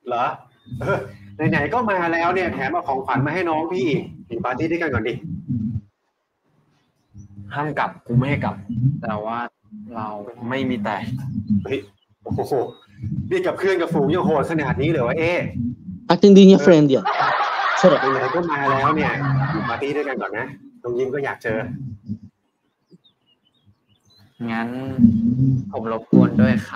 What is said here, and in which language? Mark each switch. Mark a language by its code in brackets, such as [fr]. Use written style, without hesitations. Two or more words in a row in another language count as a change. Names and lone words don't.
[th] เหรอไหนๆก็มาแล้วเนี่ยแถมเอาของขวัญมาให้น้องพี่อีกปาร์ตี้ด้วยกันก่อนดิ ห้ามกลับกูไม่ให้กลับ แต่ว่าเราไม่มีแต่ เฮ้ยโอ้โหนี่กับเพื่อนกับฝูงยังโหดขนาดนี้เลยวะ [tl] At hindi niya friend yan. Sarap. [th] ไหนๆก็มาแล้วเนี่ยอยู่ปาร์ตี้ด้วยกันก่อนนะน้องยิ้มก็อยากเจอ งั้นผมรบกวนด้วยครับ